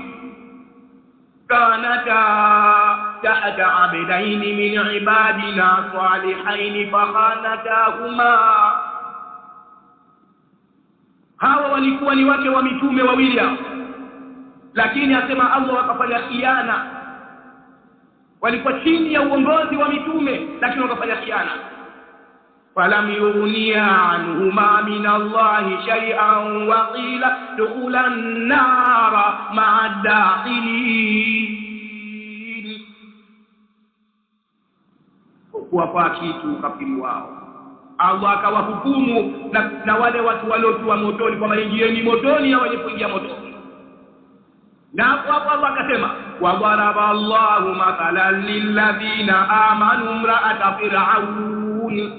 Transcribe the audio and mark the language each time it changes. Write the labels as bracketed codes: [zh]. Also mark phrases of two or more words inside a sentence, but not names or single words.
[ar] كانتا تحت عبدين من عبادنا صالحين فخانتاهما. [sw] Hawa walikuwa ni wake wa mitume wawili, lakini asema Allah wakafanya khiana. Walikuwa chini ya uongozi wa mitume lakini wakafanya khiana. [ar] فلم يغنيا عنهما من الله شيئا وقيل دخلا النار مع الداخلين. [sw] Kuwapa kitu kafiri wao, Allah akawahukumu na wale watu waliotua motoni kwamba ingieni motoni au wenye motoni. Na hapo Allah akasema [ar] وضرب الله مثلا للذين آمنوا امرأة فرعون.